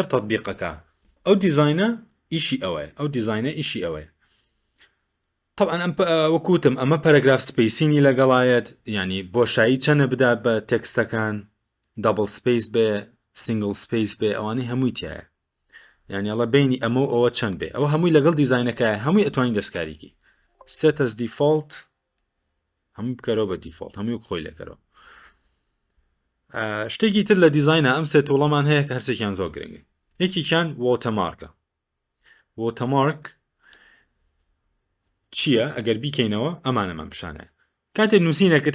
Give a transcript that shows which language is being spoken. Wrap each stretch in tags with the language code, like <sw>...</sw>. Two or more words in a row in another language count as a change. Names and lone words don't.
<ckb>تەطبیقەکە ئەو دیزاینە ئیشی ئەوەیە ئەو دیزاینە ئیشی ئەوەیە طبعا ئەم وەکوتم ئەمە</ckb> <en>paragraph spacing</en> <ckb>لەگەڵایەت ینی بۆشایی چەنە بدا بە تێکستەکان</ckb> <en>double space</en> <ckb>بێ</ckb> <en>single space</en> <ckb>بێ ئەوانەی هەمووی تایە یعنی ئەڵە بینی ئەمە و ئەوە چەند بێ ئەوە هەمووی لەگەڵ دیزاینەکە هەمووی ئەتوانی دەستکاریکی</ckb> <en>set as default</en> <ckb>هەمووی بکەرەوە بە دیفۆڵت هەمووی خۆی لەکەرەوە شتێکی تر لە دیزاینە ئەم سێ تووڵەمان هەیە کە هەرسێکیان زۆر گرنگە یەکیان وۆتەمارکە وۆتەمارک چییە ئەگەر بیکەینەوە ئەمانەمان پیشانەیە کاتێک نووسینەکەت</ckb>